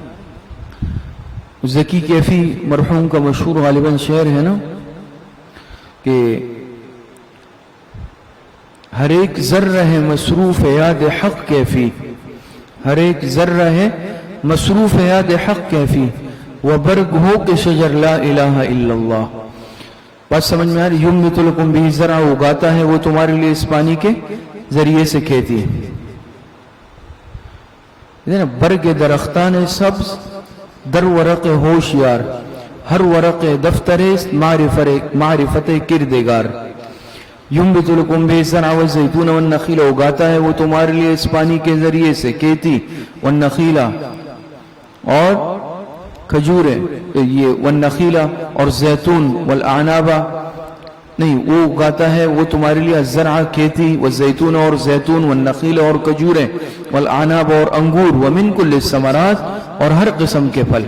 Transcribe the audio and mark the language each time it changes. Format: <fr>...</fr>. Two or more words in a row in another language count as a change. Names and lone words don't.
<ur>ذکی کیفی مرحوم کا مشہور غالباً شعر ہے نا کہ ہر ایک ذرہ ہے مصروف یاد حق کیفی، ہر ایک ذرہ ہے مصروف یاد حق کیفی، وہ برگ ہو کہ شجر</ur> <ar>لا الہ الا اللہ.</ar> <ur>بات سمجھ میں آ رہی؟</ur> <ar>یمبت لکم بہ الزرع،</ar> <ur>اگاتا ہے وہ تمہارے لیے اس پانی کے ذریعے سے کھیتی.</ur> <fa>برگ درختان سبز، در ورق ہوشیار، ہر ورق دفتر معرفت کردگار.</fa> <ar>ينبت لكم به الزرع والزيتون والنخيل،</ar> <ur>اگاتا ہے وہ تمہارے لیے اس پانی کے ذریعے سے کھیتی. والنخیل، اور کھجوریں، یہ والنخیل اور زیتون. والاعناب، نہیں، وہ اگاتا ہے وہ تمہارے لیے الزرع کھیتی، والزیتون اور زیتون، والنخیل اور کھجوریں، والاعناب اور انگور،</ur> <ar>ومن کل الثمرات،</ar> <ur>اور ہر قسم کے پھل.</ur>